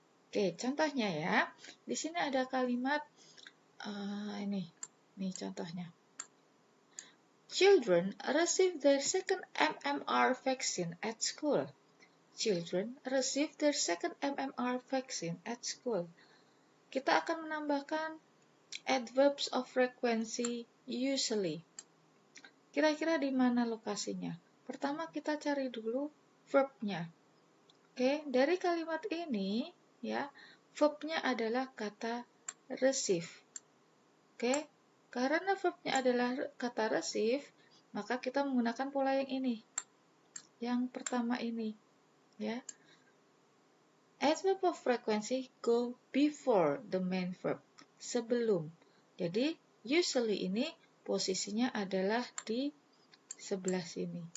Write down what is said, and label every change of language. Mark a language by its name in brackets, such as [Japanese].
[Indonesian] Oke, contohnya ya. Di sini ada kalimat ini contohnya. [English] Children receive their second MMR vaccine at school. Children receive their second MMR vaccine at school. [Indonesian] Kita akan menambahkan [English] adverbs of frequency usually. [Indonesian] Kira-kira di mana lokasinya? Pertama kita cari dulu verbnya. Oke, dari kalimat ini, ya, verbnya adalah kata receive. Oke, karena verbnya adalah kata receive, maka kita menggunakan pola yang ini. Yang pertama ini, ya. [English] Adverb of frequency go before the main verb. [Indonesian] Sebelum. Jadi, usually ini posisinya adalah di sebelah sini.